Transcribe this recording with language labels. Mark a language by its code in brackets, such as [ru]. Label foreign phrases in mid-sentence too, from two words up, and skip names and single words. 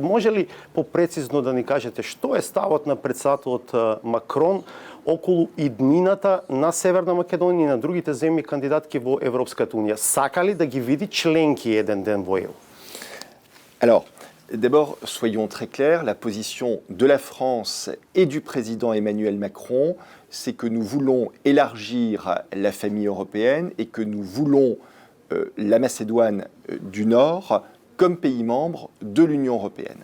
[mk] Може ли попрецизно да ни кажете што е ставот на председателот Макрон околу иднината на Северна Македонија и на другите земји кандидатки во Европската унија? Сака ли да ги види членки еден ден во ЕУ? [fr] Alors, d'abord, soyons très clairs, la position de la France et du président Emmanuel Macron, c'est que nous voulons élargir la famille européenne et que nous voulons la Macédoine du Nord comme pays membre de l'Union européenne.